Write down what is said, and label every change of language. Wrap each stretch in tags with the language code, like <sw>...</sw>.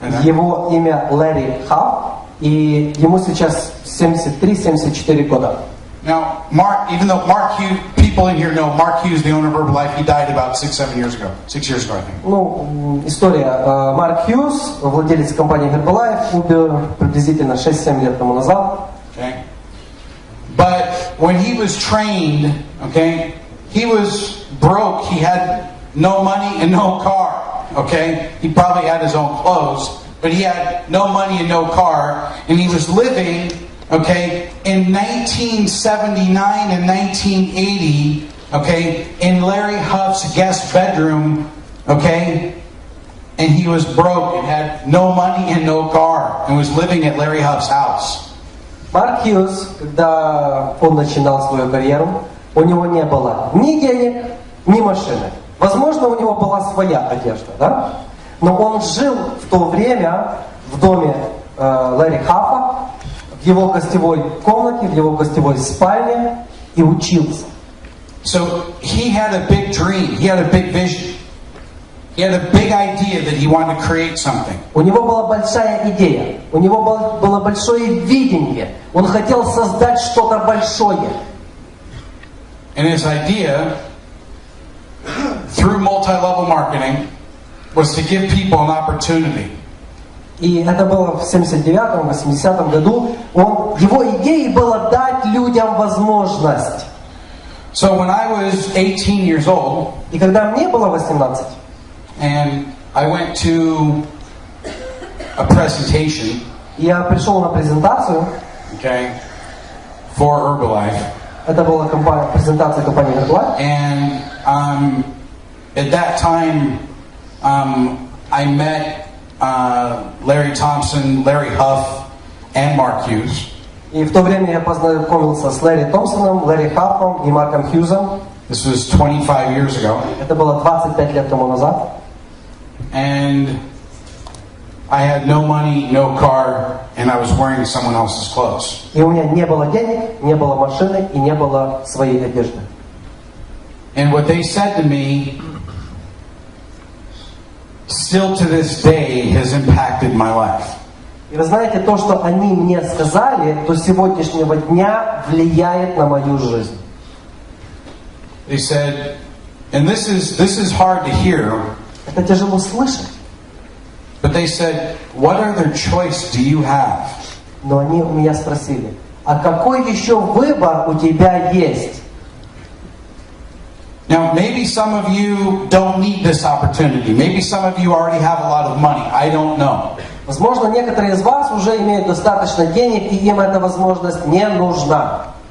<ru>Его имя Ларри Хафф, и ему сейчас 73-74 года.</ru> <en>Now, even though Mark Hughes, people in here know Mark Hughes, the owner of Herbalife, he died about 6 years ago, I think.</en> <ru>Ну, история. Марк Хьюз, владелец компании Herbalife, умер приблизительно 6-7 лет тому назад.</ru> <en>Okay. But when he was trained, he was broke. He had no money and no car. He probably had his own clothes, but he had no money and no car, and he was living, in 1979 and 1980, in Larry Huff's guest bedroom, and he was broke and had no money and no car, and was living at Larry Huff's house.</en> <ru>Марк Хьюз, когда он начинал свою карьеру, у него не было ни денег, ни машины. Возможно, у него была своя одежда, да? Но он жил в то время в доме Ларри Хаффа, в его гостевой комнате, в его гостевой спальне и учился.</ru> <en>So he had a big dream, he had a big vision. He had a big idea that he wanted to create something.</en> <ru>У него была большая идея, у него было большое видение. Он хотел создать что-то большое.</ru> <en>And his idea, through multi-level marketing, was to give people an opportunity.</en> <ru>И это было в 79-м, 80-м году. Его идеей было дать людям возможность.</ru> <en>So when I was 18 years old,</en> <ru>и когда мне было 18,</ru> <en>and I went to a presentation,</en> <ru>я пришел на презентацию,</ru> <en>for Herbalife.</en> <ru>Это была презентация компании Herbalife.</ru> <en>And at that time, I met Larry Thompson, Larry Huff, and Mark Hughes.</en> <ru>И в то время я познакомился с Ларри Томпсоном, Ларри Хаффом и Марком Хьюзом.</ru> <en>This was 25 years ago.</en> <ru>Это было 25 лет тому назад.</ru> <en>And I had no money, no car, and I was wearing someone else's clothes.</en> <ru>И у меня не было денег, не было машины и не было своей одежды.</ru> <en>And what they said to me, still to this day, has impacted my life.</en> <ru>И вы знаете, то, что они мне сказали, до сегодняшнего дня влияет на мою жизнь.</ru> <en>They said, and this is hard to hear.</en> <ru>Это тяжело слышать.</ru> <en>But they said, what other choice do you have?</en> <ru>Но они у меня спросили, а какой еще выбор у тебя есть?</ru> <en>Now, maybe some of you don't need this opportunity. Maybe some of you already have a lot of money. I don't know.</en> <ru>Возможно, некоторые из вас уже имеют достаточно денег, и им эта возможность не нужна.</ru>